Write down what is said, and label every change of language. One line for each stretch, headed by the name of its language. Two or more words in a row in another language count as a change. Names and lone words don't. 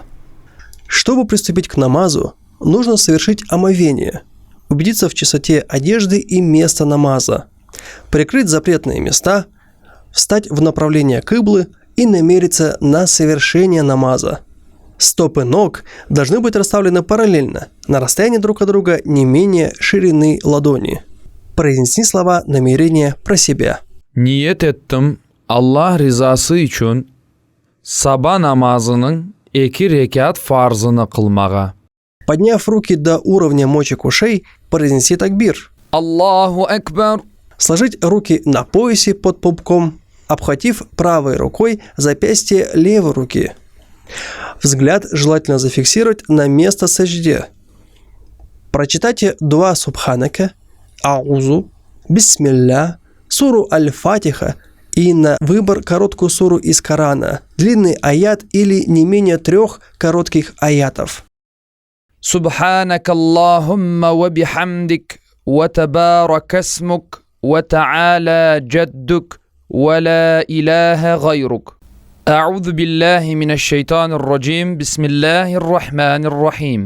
Russian: Чтобы приступить к намазу, нужно совершить омовение, убедиться в чистоте одежды и места намаза, прикрыть запретные места, встать в направление кыблы и намериться на совершение намаза. Стопы ног должны быть расставлены параллельно, на расстоянии друг от друга не менее ширины ладони. Произнеси слова намерения про себя.
Turkish: Niyet ettim Allah rızası için sabah namazının 2 rekat farzını kılmağa.
Russian: Подняв руки до уровня мочек ушей, произнеси такбир.
Arabic: الله أكبر.
Russian: Сложить руки на поясе под пупком, обхватив правой рукой запястье левой руки. Взгляд желательно зафиксировать на место саджде. Прочитайте дуа Субханака, Аузу, Бисмилля, суру Аль-Фатиха и на выбор короткую суру из Корана, длинный аят или не менее 3 коротких аятов.
Arabic: سبحانك اللهم وبحمدك وتبارك اسمك وتعالى جدك ولا إله غيرك. أعوذ بالله من الشيطان الرجيم. بسم الله الرحمن الرحيم.